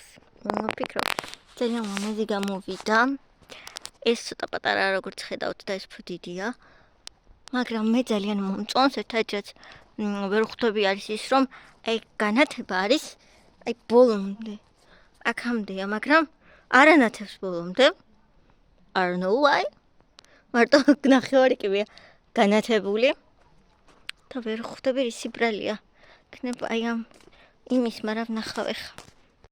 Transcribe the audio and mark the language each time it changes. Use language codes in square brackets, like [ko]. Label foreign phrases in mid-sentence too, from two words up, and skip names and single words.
[ka] ვფიქრობ ძალიან ლამაზი გამოვიდა. ეს ცოტა პატარა როგორც ხედავთ და ეს უფრო დიდია. მაგრამ მე ძალიან მომწონს ერთადაც ვერ ხვდები არის ის რომ აი განათება არის აი ბოლომდე. აქამდეა, მაგრამ არანათებს ბოლომდე. [en] I don't know why. [ka] მარტო ნახევარი კიბია განათებული. და ვერ ხვდები ისი ბრალია. იქნება აი ამ იმის, მაგრამ ნახავ ეხა.